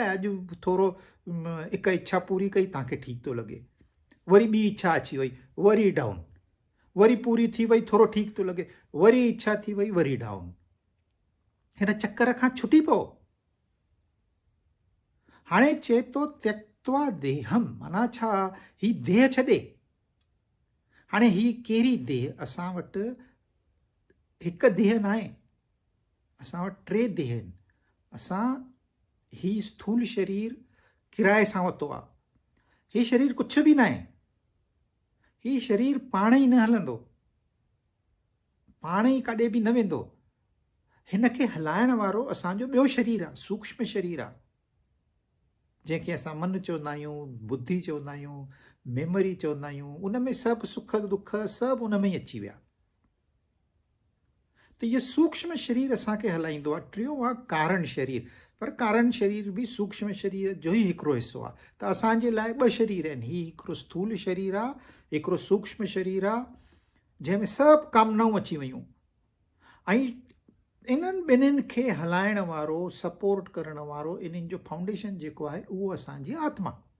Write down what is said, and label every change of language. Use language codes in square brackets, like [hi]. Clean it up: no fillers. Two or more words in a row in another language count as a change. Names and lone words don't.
[sd] अॼु थोरो हिकु इच्छा पूरी कई, तव्हांखे ठीकु थो लॻे, वरी ॿी इच्छा अची वई, वरी डाउन, वरी पूरी थी वई, थोरो ठीकु थो लॻे, वरी इच्छा थी वई, वरी डाउन। हिन चक्कर खां छुटी पओ। हाणे चए थो [sa] त्यक्त्वा देहम, [sd] माना छा? ही देह छॾे। हाणे ही कहिड़ी देह? असां वटि हिकु देह न आहे, असां वटि 3 देह आहिनि। असां ही स्थूल शरीर किराए सां वरितो आहे। ही शरीर कुझु बि न आहे। ही शरीर पाण ई न हलंदो, पाण ई काॾे बि न वेंदो। हिन खे हलाइण वारो असांजो ॿियो शरीर आहे, सूक्ष्म शरीर आहे, जंहिंखे असां मन चवंदा आहियूं, बुद्धि चवंदा आहियूं, मेमोरी चवंदा आहियूं। उन में सभु सुख दुख सभु उन में ई अची विया। त इहो सूक्ष्म शरीर असांखे हलाईंदो आहे। टियों आहे कारण शरीर, पर कारण शरीर बि सूक्ष्म शरीर जो ई हिकिड़ो हिसो आहे। त असांजे लाइ 2 शरीर आहिनि। ही हिकिड़ो स्थूल शरीर आहे, हिकिड़ो सूक्ष्म शरीर आहे, जंहिंमें सभु कामनाऊं अची वियूं। ऐं इन्हनि ॿिन्हिनि खे हलाइण वारो, सपोर्ट करण वारो, इन्हनि जो फाउंडेशन जेको आहे उहो असांजी आत्मा।